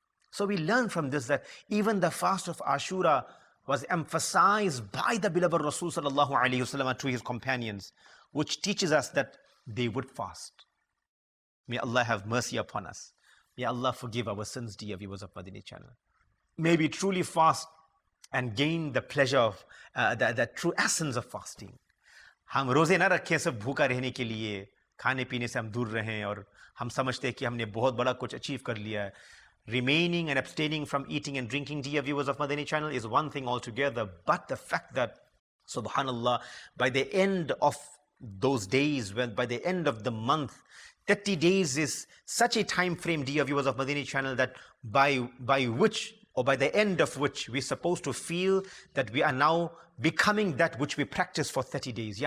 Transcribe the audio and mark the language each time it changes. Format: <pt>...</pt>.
<en>So we learn from this that even the fast of Ashura was emphasized by the beloved Rasul sallallahu alaihi wasallam to his companions, which teaches us that they would fast. May Allah have mercy upon us. May Allah forgive our sins, dear viewers of Madani Channel. May we truly fast and gain the pleasure of the true essence of fasting.</en> <hi>हम रोजे ना रखें सब भूखा रहने के लिए, खाने पीने से हम दूर रहें और हम समझते हैं कि हमने बहुत बड़ा कुछ अचीव कर लिया है.</hi> <en>Remaining and abstaining from eating and drinking, dear viewers of Madani Channel, is one thing altogether. But the fact that, subhanallah, by the end of those days, by the end of the month, 30 days is such a time frame, dear viewers of Madani Channel, that by which, or by the end of which, we're supposed to feel that we are now becoming that which we practice for 30 days.</en>